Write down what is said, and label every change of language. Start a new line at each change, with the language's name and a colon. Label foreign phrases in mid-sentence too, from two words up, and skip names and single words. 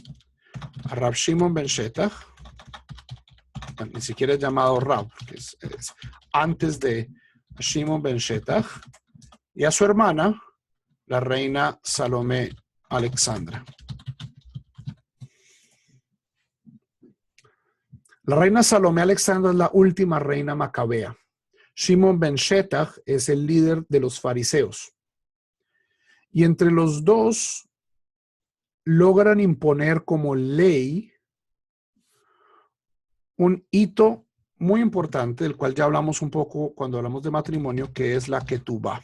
Spanish: A Rab Shimon ben Shetach, ni siquiera es llamado Rab, porque es antes de Shimon ben Shetach, y a su hermana, la reina Salomé Alexandra. La reina Salomé Alexandra es la última reina macabea. Shimon ben Shetach es el líder de los fariseos. Y entre los dos logran imponer como ley un hito muy importante, del cual ya hablamos un poco cuando hablamos de matrimonio, que es la ketubá.